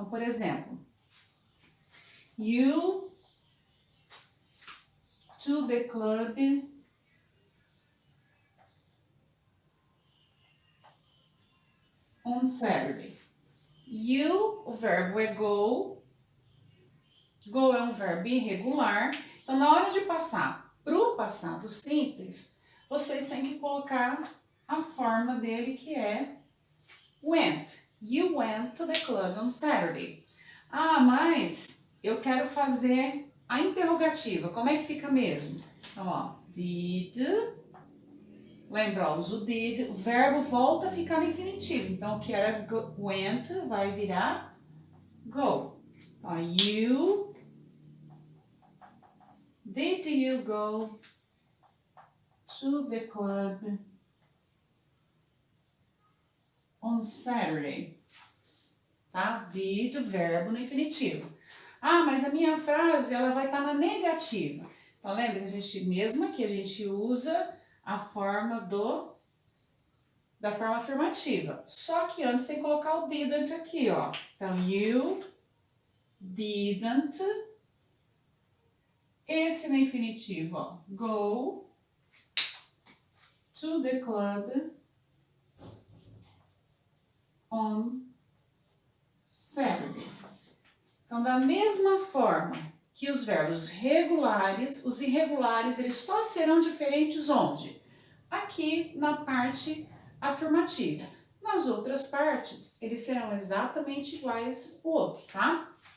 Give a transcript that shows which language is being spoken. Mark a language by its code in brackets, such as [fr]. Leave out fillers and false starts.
[en] Então, por exemplo, you to the club on Saturday. [pt] You, o verbo é go. Go é um verbo irregular. Então, na hora de passar para o passado simples, vocês têm que colocar a forma dele, que é went. [en] You went to the club on Saturday. [pt] Ah, mas eu quero fazer a interrogativa. Como é que fica mesmo? Então, ó, did. Lembra, ó, uso did. O verbo volta a ficar no infinitivo. Então, o que era went vai virar go. Ó, you. [en] Did you go to the club on Saturday? [pt] Tá? Did, verbo no infinitivo. Ah, mas a minha frase ela vai estar na negativa. Então, lembra que a gente, mesmo aqui, a gente usa a forma da forma afirmativa. Só que antes tem que colocar o didn't aqui, ó. [en] Então, you didn't. [pt] Esse no infinitivo, ó. [en] Go to the club on Saturday. [pt] Então, da mesma forma que os verbos regulares, os irregulares, eles só serão diferentes onde? Aqui na parte afirmativa. Nas outras partes, eles serão exatamente iguais ao outro, tá?